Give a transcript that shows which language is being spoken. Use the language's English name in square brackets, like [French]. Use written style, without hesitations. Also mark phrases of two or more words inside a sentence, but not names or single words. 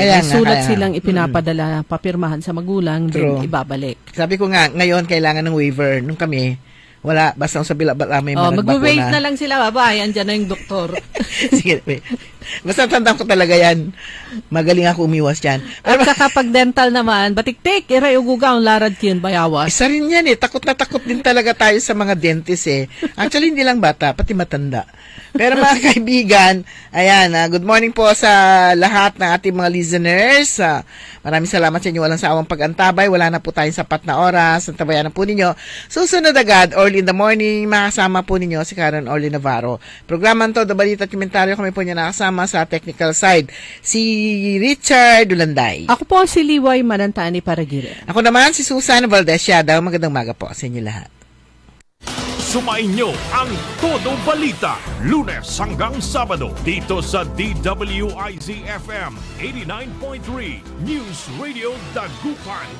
[Filipino] May sulat silang ipinapadala, papirmahan sa magulang, then ibabalik. Sabi ko nga, ngayon kailangan ng waiver. Nung kami, wala, basta sa bila may managbakuna. Mag-wait na lang sila, andyan na yung doktor. Sige, wait. Basta tandaan ko talaga yan. Magaling ako umiwas yan. At saka pag dental naman, batik-tik, [Pangasinan] iray ugugang larad kin bayawas. [Filipino] Isa rin yan takot na takot din talaga tayo sa mga dentist Actually, hindi lang bata, pati matanda. Pero mga kaibigan, ayan, [English] good morning [Filipino] po sa lahat ng ating mga listeners. Maraming salamat sa inyo, walang sawang pag-antabay. Wala na po tayong sapat na oras. Antabayan na po ninyo. Susunod agad, [English] early in the morning, [Filipino] makasama po ninyo si Karen Orly Navarro. Programang Todo Balita at Komentaryo, kami po niya nakasama sa technical side. Si Richard Dulanday. Ako po si Liway Manantani Paragire. Ako naman si Susan Valdez Yadaw. Magandang umaga po sa inyo lahat. Sumainyo ang Todo Balita, Lunes hanggang Sabado, dito sa DWIZ-FM 89.3 News Radio Dagupan.